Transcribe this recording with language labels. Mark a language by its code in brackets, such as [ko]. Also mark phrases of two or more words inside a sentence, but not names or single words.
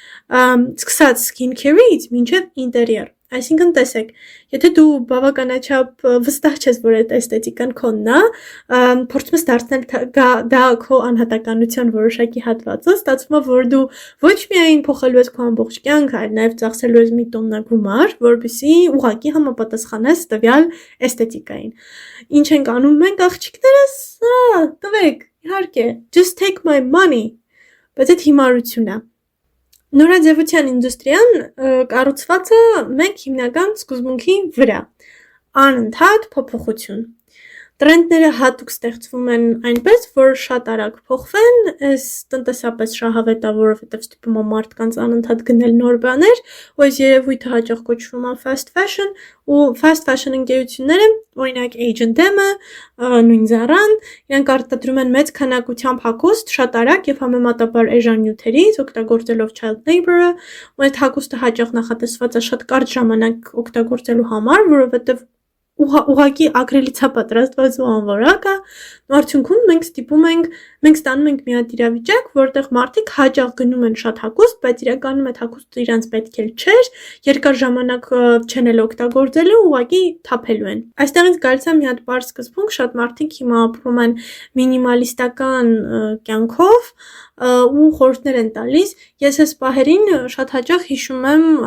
[hy] Սկսած [en] skin care- [hy] ից մինչև ինտերիեր։ Այսինքն տեսեք, եթե դու բավականաչափ վստահ ես, որ այդ էսթետիկան քոնն է, փորձում ես դարձնել դա քո անհատականության որոշակի հատվածը, ստացվում է, որ դու ոչ միայն փոխելու ես քո ամբողջ կյանքը, այլ նաև ծախսելու ես մի տոննա գումար, որպեսզի ուղղակի համապատասխանես տվյալ էսթետիկային։ Ինչ ենք անում մենք աղջիկներս, տվեք, իհարկե, [en] just take my money, [hy] բայց այդ հիմարություն է։ Նորաձևության ինդուստրիան կառուցված է մեկ հիմնական սկզբունքի վրա՝ անընդհատ փոփոխություն։ Տրենդները հատուկ ստեղծվում են այնպես, որ շատ արագ փոխվեն, այս տնտեսապես շահավետ է, որովհետև ստիպում է մարդկանց անընդհատ գնել նոր բաներ, ու այս երևույթը հաճախ կոչվում է [en] fast fashion, [hy] ու [en] fast fashion [hy] ընկերությունները, օրինակ H&M-ը, նույն Zara-ն, իրենք արտադրում են մեծ քանակությամբ հագուստ շատ արագ եւ համեմատաբար էժան նյութերից, օգտագործելով [en] child labor- [hy] ը, ու այդ հագուստը հաճախ նախատեսված է շատ կարճ ժամանակ օգտագործելու համար, որովհետև ուղղակի ագրելից է պատրաստված ու անվորակ է, արդյունքում մենք ստանում ենք մի հատ իրավիճակ, որտեղ մարդիկ հաճախ գնում են շատ հագուստ, բայց իրականում այդ հագուստը իրանց պետք էլ չէր, երկար ժամանակ չեն էլ օգտագործելու, ուղղակի թափելու են։ Այստեղից գալիս է մի հատ բարձ սկզբունք, շատ մարդիկ հիմա ապրում են մինիմալիստական կյանքով ու խորհուրդներ են տալիս։ Ես այս պահերին շատ հաճախ հիշում եմ